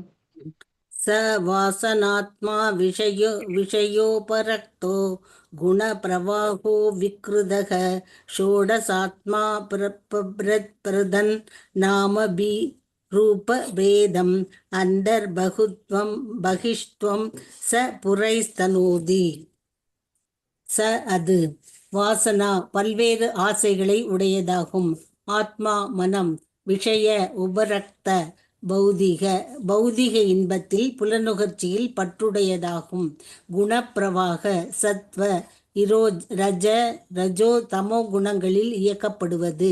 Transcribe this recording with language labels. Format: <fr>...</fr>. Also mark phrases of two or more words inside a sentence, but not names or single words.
<sa>स वासनात्मा विषयोपरक्तो गुणप्रवाहो विकृतः षोडशात्मा प्रदन् नामभिरूपभेदम् अन्तर्बहुत्वं बहिष्त्वं स पुरैस्तनोति.</sa> <ta>ச அது வாசனா பல்வேறு ஆசைகளை உடையதாகும். ஆத்மா மனம்</ta> <sa>विषय उपरक्त</sa> <ta>பௌதிக இன்பத்தில் புலனுகர்ச்சியில் பற்றுடையதாகும். குணப்பிரவாக சத்வ ரஜோ தமோ குணங்களில் இயக்கப்படுவது.</ta>